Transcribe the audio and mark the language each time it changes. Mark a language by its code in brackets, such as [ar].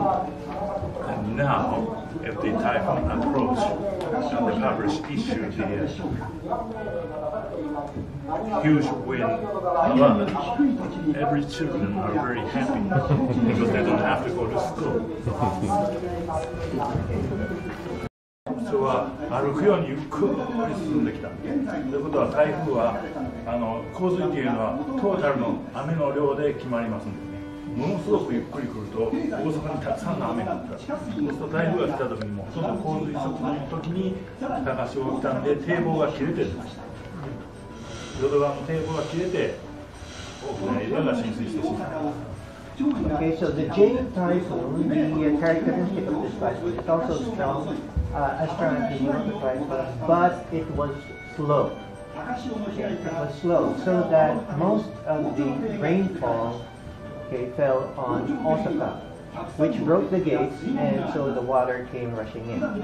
[en] And now, if the typhoon approach, and the published issue the huge wind alert, every children are very happy because they don't have to go to school. [ja] 人は歩くようにゆっくり進んできた。ということは台風は洪水というのはトータルの雨の量で決まりますので、ものすごくゆっくり来ると大阪にたくさんの雨が降った。そうすると台風が来た時にもほとんど洪水直前の時に高潮が来たんで堤防が切れてるんです。淀川の堤防が切れて多くのエリアが浸水してしまった。 [en] Okay, so the J typhoon, the characteristic of this typhoon, it's also strong, as strong as the York typhoon, but it was slow. Okay, it was slow, so that most of the rainfall fell on Osaka, which broke the gates, and so the water came rushing in.